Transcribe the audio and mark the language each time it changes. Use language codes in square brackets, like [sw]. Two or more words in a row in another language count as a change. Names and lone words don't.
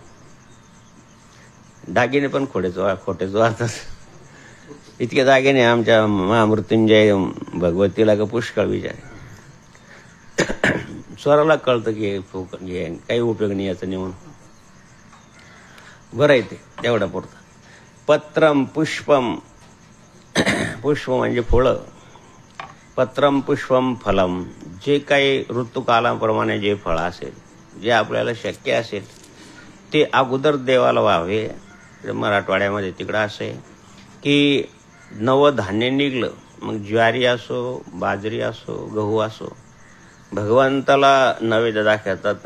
[mr] दागिने पण खोटेच वाटतात. इतके दागिने आमच्या महामृत्युंजय भगवतीला का पुष्कळ विचार. स्वराला कळतं की काही उपयोग नाही याचं नेऊन. बरं आहे ते तेवढा पुरतं. [sa] पत्रम पुष्पम, [mr] पुष्प म्हणजे फुलं. [sa] पत्रम पुष्पम फलम, [mr] जे काही ऋतुकालाप्रमाणे जे फळ असेल, जे आपल्याला शक्य असेल ते अगोदर देवाला व्हावे. मराठवाड्यामध्ये तिकडं असं आहे की नवं धान्य निघलं, मग ज्वारी असो, बाजरी असो, गहू असो, भगवंताला नैवेद्य दाखवतात.